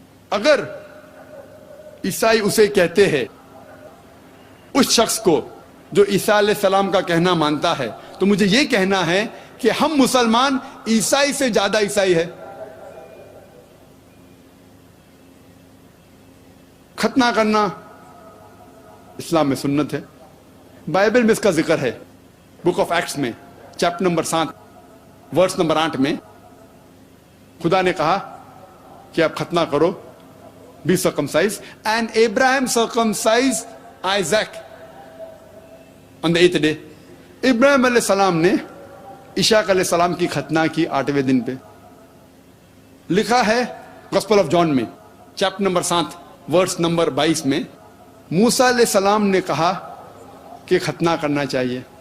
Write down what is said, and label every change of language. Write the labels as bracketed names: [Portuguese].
[Urdu] اگر عیسائی اسے کہتے ہیں, اس شخص کو جو عیسیٰ علیہ السلام کا کہنا مانتا ہے, تو مجھے یہ کہنا ہے کہ ہم مسلمان عیسائی سے زیادہ عیسائی ہے. ختنہ کرنا اسلام میں سنت ہے. بائبل میں اس کا ذکر ہے بک آف ایکٹس میں چیپٹر نمبر 7 ورس نمبر 8 میں. خدا نے کہا کہ آپ ختنہ کرو, [English] be circumcised, and Abraham circumcised Isaac on the 8th day. [Urdu] ابراہیم علیہ السلام نے اسحاق علیہ السلام کی ختنہ کی 8ویں دن پہ. لکھا ہے گوسپل آف جان میں چیپٹر نمبر 7 ورس نمبر 22 میں, موسیٰ علیہ السلام نے کہا کہ ختنہ کرنا چاہیے.